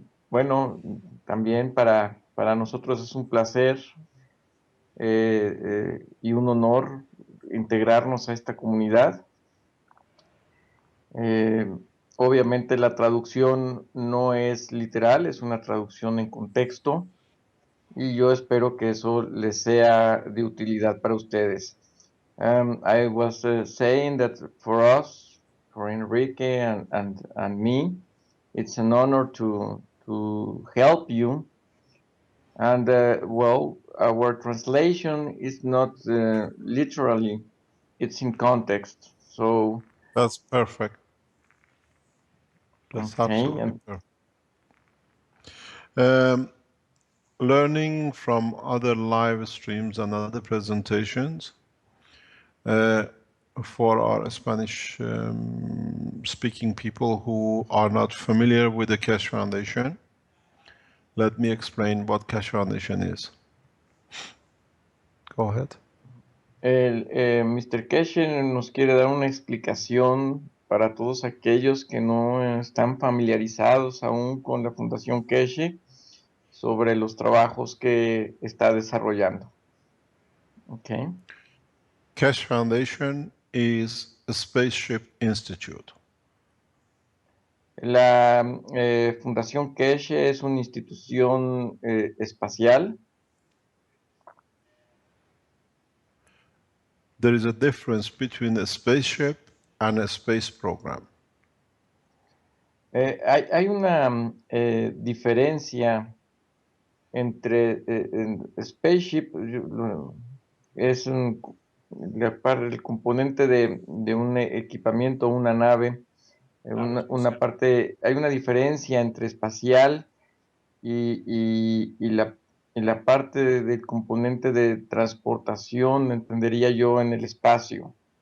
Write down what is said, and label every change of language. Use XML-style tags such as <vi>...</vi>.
<es>Bueno, también para nosotros es un placer y un honor integrarnos a esta comunidad. Obviamente la traducción no es literal, es una traducción en contexto, y yo espero que eso les sea de utilidad para ustedes.</es> <en>I was saying that for us, for Enrique and me, it's an honor to help you. And well, our translation is not literally, it's in context. So that's perfect. That's okay, absolutely perfect. Learning from other live streams and other presentations for our Spanish speaking people who are not familiar with the Keshe Foundation. Let me explain what Keshe Foundation is. Go ahead. Mr.</en> <es>Keshe nos quiere dar una explicación para todos aquellos que no están familiarizados aún con la Fundación Keshe sobre los trabajos que está desarrollando.</es> <en>Okay. Keshe Foundation is a Spaceship Institute.</en> <es>La Fundación Keshe es una institución espacial.</es> <en>There is a difference between a spaceship and a space program.</en> <es>Hay una diferencia entre spaceship, es el componente de un equipamiento, una nave, una parte, hay una diferencia entre espacial y la parte del componente de transportación, entendería yo, en el espacio.</es>